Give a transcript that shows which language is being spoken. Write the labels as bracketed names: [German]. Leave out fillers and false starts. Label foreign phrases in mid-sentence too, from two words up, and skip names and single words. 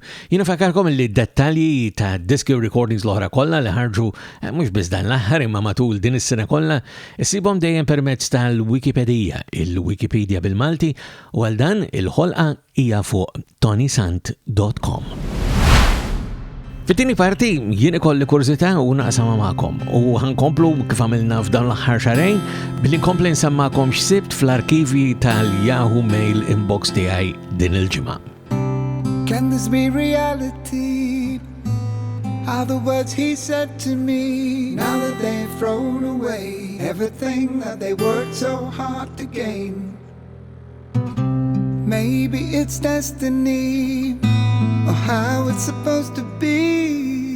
[Maltese] Jiena fakarkom li d-dettalji ta' diski recordings l-oħra kollha li ħarġu mhux biss dan l-aħħar imma matul din is-sena kollha issibhom dejjem permezz tal-Wikipedia, il-Wikipedia bil-Malti, u għal dan il-ħolqa hija fuq ToniSant.com. Fit-tieni parti jien ikolli kurzita u naqsama magħkom u ħankomplu kif għamilna f'dawn l-aħħar xarejn billi nkompli nsemmakom x'sibt fl-arkivi tal-Yahoo Mail inbox tiegħi din il-ġimgħa. [English] Can this be reality? Are the words he said to me, now that they've thrown away everything that they worked so hard to gain? Maybe it's destiny, or how it's supposed to be.